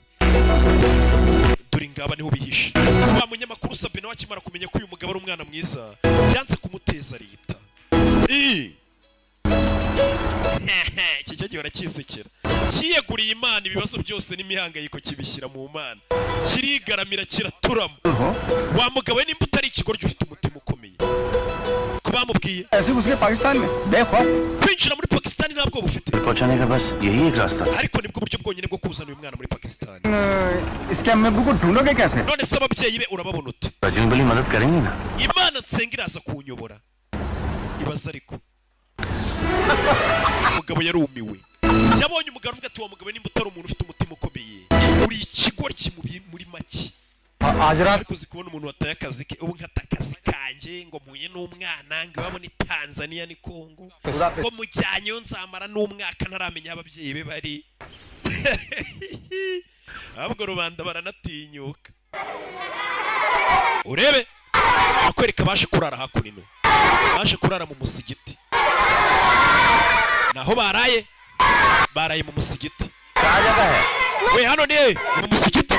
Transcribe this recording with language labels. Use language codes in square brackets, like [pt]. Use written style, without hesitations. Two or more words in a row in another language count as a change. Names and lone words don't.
[rw] dore ngaba niho bihishe wa munyamakuru Sabe nawe akimara kumenya ko uyu mugabo ari umwana mwiza byanze kumuteza leta iki cyo gihora kisekera kiyeguriye Imana ibibazo byose n'imihangayiko kibishyira mu Mana kirigaramira kiraturamo wa mugabo we nimba utari ikigoryo ufite umutima ukomeye ko bamubwiye [hi] ऐसे घुस गए पाकिस्तान में बेखौफ [rw] kwinjira muri Pakistan ntabwo bufite [hi] पहुंचाने का बस यही एक रास्ता [rw] ariko nibwo buryo bwonyine bwo kuzana uyu mwana muri Pakistan [hi] इसके अम्मी अब्बू को ढूंढोगे कैसे [rw] none se ababyeyi be urababona ute [hi] बजरंगबली मदद करेंगे ना [rw] Imana nsenga iraza kunyobora ibaza ariko umugabo yarumiwe yabonye umugabo avuga ati wa mugabo nimba utari umuntu ufite umutima ukomeye uri ikigoryi muri make [hi] आज रात [rw] ariko uzi kubona umuntu wataye akazi ke ubu nkata akazi kanjye ngo mpuye n'umwana ngo iwabo ni Tanzania ni Congo ko mujyanyeyo nzamara n'umwaka ntaramenya ababyeyi be bari ahubwo rubanda baranatinyuka urebe akwereka baje kurara hakunino baje kurara mu musigiti naho baraye mu musigiti we hano ni mu musigiti